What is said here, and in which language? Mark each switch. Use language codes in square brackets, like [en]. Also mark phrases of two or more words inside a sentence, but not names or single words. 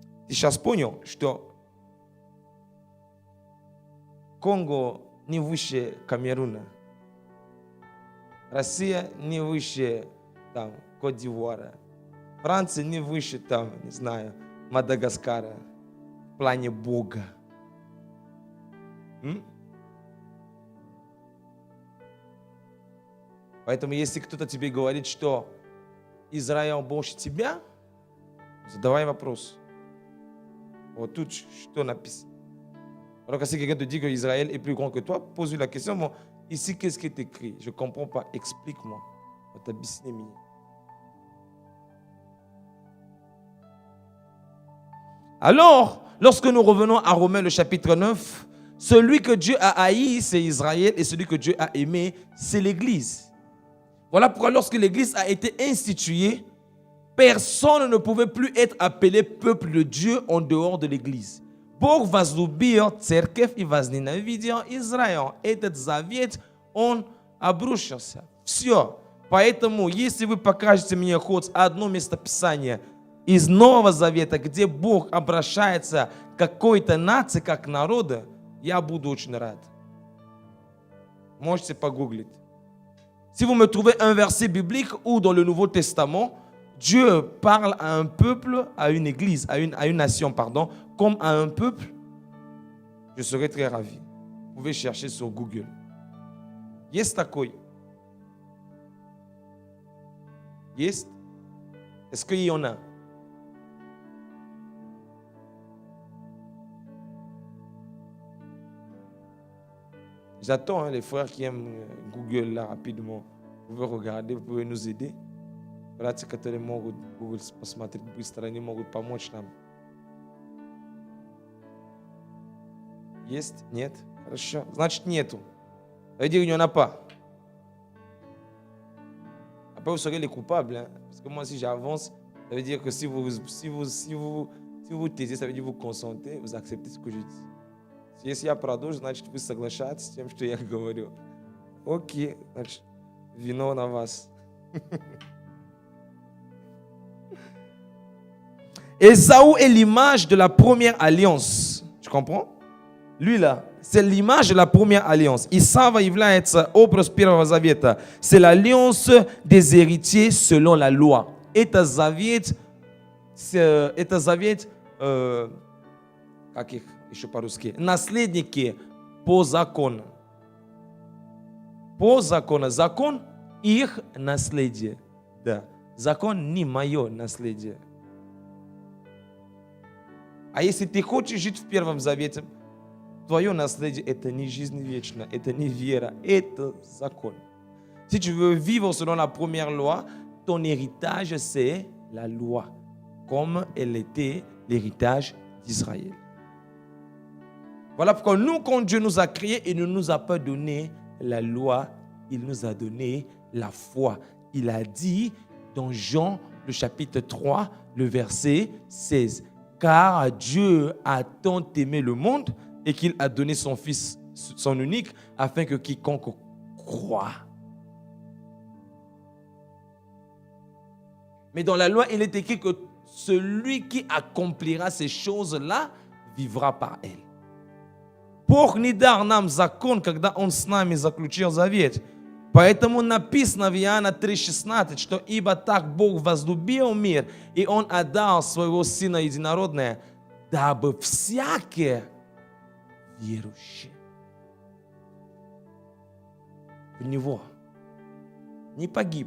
[ru] сейчас понял, что Конго не выше Камеруна, Россия не выше там Кот-д'Ивуара, Франция не выше там, не знаю, Мадагаскара в плане Бога. Поэтому если кто-то тебе говорит, что Израиль больше тебя, задавай вопрос. Вот тут что написано. [fr] Alors que si quelqu'un te dit que Israël est plus grand que toi, pose-lui la question, bon, ici qu'est-ce qui est écrit? Je ne comprends pas, explique-moi. Alors, lorsque nous revenons à Romains le chapitre 9, celui que Dieu a haï, c'est Israël, et celui que Dieu a aimé, c'est l'Église. Voilà pourquoi lorsque l'Église a été instituée, personne ne pouvait plus être appelé peuple de Dieu en dehors de l'Église. [ru] Bog возлюбил церковь и возненавидел Израиль. Этот завет, он обрушился. Все. Поэтому, если вы покажете мне хоть одно местописание из Нового Завета, где Бог обращается к какой-то нации, как народу, я буду очень рад. Можете погуглить. [fr] Si vous me trouvez un verset biblique où dans le Nouveau Testament, Dieu parle à un peuple, à une église, à une nation, pardon, comme à un peuple, je serai très ravi. Vous pouvez chercher sur Google. [ru] Есть такой? Есть? [fr] Est-ce qu'il y en a? J'attends les frères qui aiment Google là rapidement. Vous pouvez regarder, vous pouvez nous aider. [ru] Братья, которые могут Google посмотреть быстро, они могут помочь нам. Есть? Нет? Хорошо. Значит, нету. [fr] Ça veut dire qu'il n'y en a pas. Après, vous serez les coupables. Hein? Parce que moi, si j'avance, ça veut dire que si vous taisez, ça veut dire que vous consentez, vous acceptez ce que je dis. [ru] Если я продолжу, значит, вы соглашаетесь с тем, что я говорю. Окей, значит, вино на вас. [fr] Ésaü est l'image de la première alliance. Tu comprends? Lui là, c'est l'image de la première alliance. [ru] Исава является образ Первого Завета. [fr] C'est l'alliance des héritiers selon la loi. [ru] Это завет, как их еще по-русски? Наследники по закону. По закону. Закон их наследие. Да. Закон не мое наследие. А если ты хочешь жить в Первом Завете, твое наследие – это не жизнь вечная, это не вера, это закон. [fr] Si tu veux vivre selon la première loi, ton héritage, c'est la loi, comme elle était l'héritage d'Israël. Voilà pourquoi nous, quand Dieu nous a créés, il ne nous a pas donné la loi, il nous a donné la foi. Il a dit dans Jean, le chapitre 3, le verset 16, « Car Dieu a tant aimé le monde et qu'il a donné son Fils, son unique, afin que quiconque croit. » Mais dans la loi, il est écrit que celui qui accomplira ces choses-là vivra par elles. [ru] Бог не дал нам закон, когда Он с нами заключил завет. Поэтому написано в Иоанна 3,16, что «Ибо так Бог возлюбил мир, и Он отдал Своего Сына Единородного, дабы всякий верующий в Него не погиб».